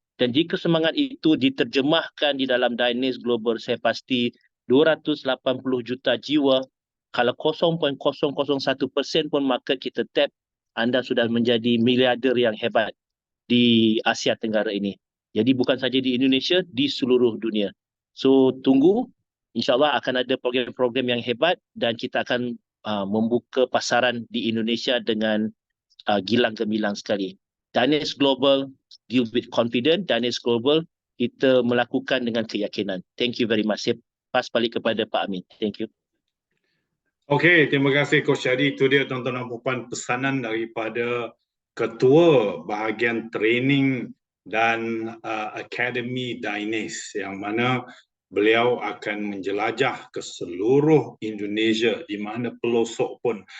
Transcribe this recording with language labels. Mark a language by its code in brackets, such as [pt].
[ms] Dan jika semangat itu diterjemahkan di dalam Dynase Global, saya pasti 280 juta jiwa, kalau 0.001% pun market kita tap, anda sudah menjadi miliarder yang hebat di Asia Tenggara ini. Jadi bukan saja di Indonesia, di seluruh dunia. So tunggu, insyaAllah akan ada program-program yang hebat dan kita akan membuka pasaran di Indonesia dengan gilang gemilang sekali. [en] Dynase Global, deal with confidence. [ms] Dynase Global, kita melakukan dengan keyakinan. [en] Thank you very much. [ms] Saya pas balik kepada Pak Amin. [en] Thank you. [ms] Okey, terima kasih Coach Syadi. Itu dia tuan-tuan dan puan pesanan daripada Ketua Bahagian Training dan Akademi Dynase, yang mana beliau akan menjelajah ke seluruh Indonesia di mana pelosok pun.